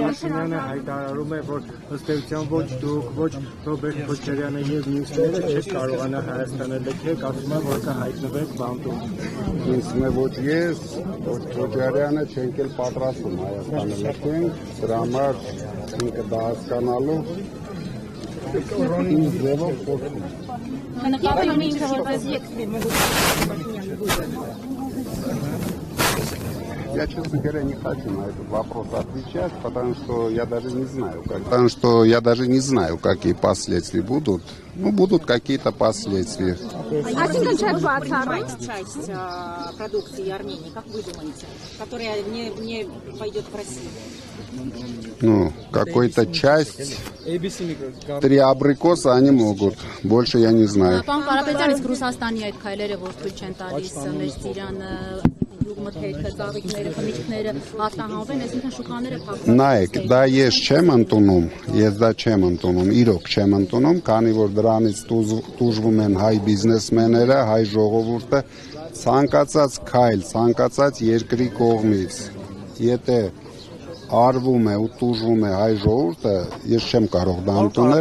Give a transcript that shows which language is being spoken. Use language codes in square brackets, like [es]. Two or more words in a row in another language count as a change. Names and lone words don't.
[hy] Փաշինյանը հայտարարում է, որ ըստ էության ոչ դուք, ոչ Ռոբերտ Քոչարյանը եւ մյուսները չեք կարողանա Հայաստանը լքեք, ասում է, որ կհայտնվեք բանտում։ Ինձ ոչ ես, ոչ Քոչարյանը չենք էլ պատրաստում Հայաստանը լքենք, դրա համար ինքը դա հասկանալու ինձ ձևով խոսում։ [ru] Я, честно говоря, не хочу на этот вопрос отвечать, потому что я даже не знаю, какие последствия будут. Ну, будут какие-то последствия. Часть продукции Армении, как вы думаете, которая не пойдет в Россию? Ну, какой-то часть. 3 абрикоса они могут. Больше я не знаю. [hy] Նայեք, դա ես չեմ ընդունում, իրոք չեմ ընդունում, քանի որ դրանից տուժվում են հայ բիզնեսմենները, հայ ժողովուրդը, ցանկացած քայլ, ցանկացած երկրի կողմից, եթե արվում է ու տուժվում է հայ ժողովուրդը, ես չեմ կարող դա ընդունել։